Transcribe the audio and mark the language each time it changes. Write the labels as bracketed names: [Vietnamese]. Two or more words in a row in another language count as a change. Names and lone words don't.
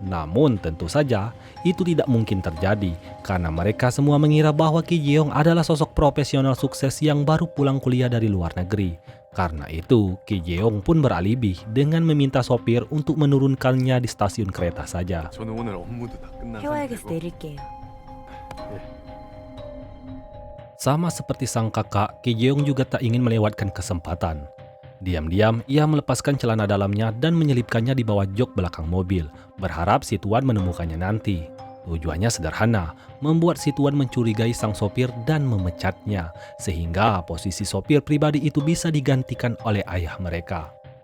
[Indonesian] Namun tentu saja itu tidak mungkin terjadi karena mereka semua mengira bahwa Ki Jeong adalah sosok profesional sukses yang baru pulang kuliah dari luar negeri. Karena itu, Ki Jeong pun beralibi dengan meminta sopir untuk menurunkannya di stasiun kereta saja. [Korean] 저는 오늘 업무도 다 끝난 해와역에서 상태고 내릴게요. [Indonesian] Sama seperti sang kakak, Ki Jeong juga tak ingin melewatkan kesempatan. Diam-diam, ia melepaskan celana dalamnya dan menyelipkannya di bawah jok belakang mobil, berharap si Tuan menemukannya nanti. Tujuannya sederhana, membuat si Tuan mencurigai sang sopir dan memecatnya, sehingga posisi sopir pribadi itu bisa digantikan oleh ayah mereka.